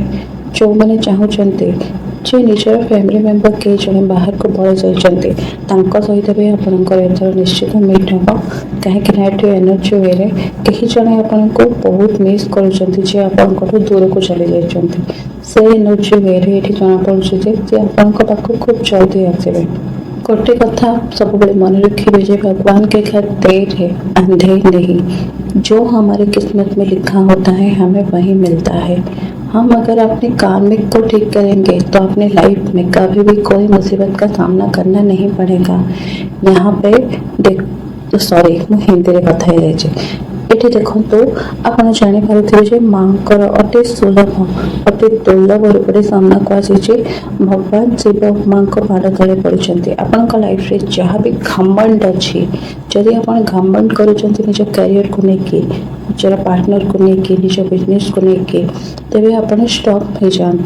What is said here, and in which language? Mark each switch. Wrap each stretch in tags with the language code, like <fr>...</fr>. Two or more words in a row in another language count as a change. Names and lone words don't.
<or>ଯେଉଁମାନେ ଚାହୁଁଛନ୍ତି ଯେ ନିଜର</or> <en>family member</en> <or>କେହି ଜଣେ ବାହାରକୁ ପଳାଇ ଯାଇଛନ୍ତି, ତାଙ୍କ ସହିତ ବି ଆପଣଙ୍କର ଏଥର ନିଶ୍ଚିତ ମିଟ୍ ହେବ। କାହିଁକିନା ଏଠି ଏନର୍ଜି ୱେରେ କେହି ଜଣେ ଆପଣଙ୍କୁ ବହୁତ ମିସ୍ କରୁଛନ୍ତି, ଯିଏ ଆପଣଙ୍କଠୁ ଦୂରକୁ ଚାଲି ଯାଇଛନ୍ତି। ସେ ଏନର୍ଜି ୱେରେ ଏଠି ଜଣାପଡ଼ୁଛି ଯେ ସେ ଆପଣଙ୍କ ପାଖକୁ ଖୁବ ଜଲ୍ଦି ଆସିବେ। ଗୋଟେ କଥା</or> <hi>सब मन रखिए जे भगवान के घर देर है अंधेर नहीं। जो हमारे किस्मत में लिखा होता है हमें वही मिलता है। हम अगर अपने कार्मिक को ठीक करेंगे तो अपने लाइफ में कभी भी कोई मुसीबत का सामना करना नहीं पड़ेगा। यहाँ पे देख सॉरी</hi> <or>ହିନ୍ଦୀ ରେ କଥା</or> <hi>है।</hi> <or>ଏଠି ଦେଖନ୍ତୁ ଆପଣ ଜାଣିପାରୁଥିବେ ଯେ ମାଙ୍କର ଅତି ସୁଲଭ ଅତି ଦୁର୍ଲଭ ରୂପରେ ସାମ୍ନାକୁ ଆସିଛି। ଭଗବାନ ଶିବ ମାଙ୍କ ପାଦ ତଳେ ପଡ଼ିଛନ୍ତି। ଆପଣଙ୍କ ଲାଇଫରେ ଯାହା ବି ଘମଣ୍ଡ ଅଛି, ଯଦି ଆପଣ ଘମଣ୍ଡ କରୁଛନ୍ତି ନିଜ କ୍ୟାରିୟରକୁ ନେଇକି, ନିଜର ପାର୍ଟନରକୁ ନେଇକି, ନିଜ ବିଜନେସକୁ ନେଇକି, ତେବେ ଆପଣ ଷ୍ଟପ୍ ହେଇଯାଆନ୍ତୁ।</or>